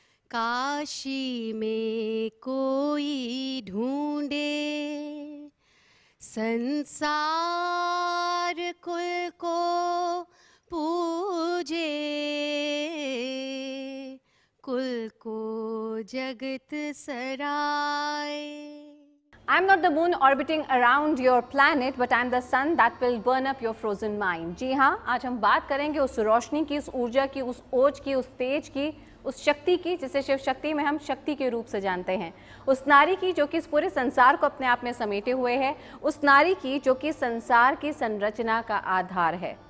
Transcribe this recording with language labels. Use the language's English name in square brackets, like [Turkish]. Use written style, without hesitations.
[Hindi] काशी में कोई ढूंढे, संसार कुल को पूजे, कुल को जगत सराय। [English] I'm not the moon orbiting around your planet, but I'm the sun that will burn up your frozen mind. [Hindi] जी हाँ, आज हम बात करेंगे उस रोशनी की, उस ऊर्जा की, उस ओज की, उस तेज की, उस शक्ति की जिसे शिव शक्ति में हम शक्ति के रूप से जानते हैं। उस नारी की जो कि इस पूरे संसार को अपने आप में समेटे हुए है, उस नारी की जो कि संसार की संरचना का आधार है।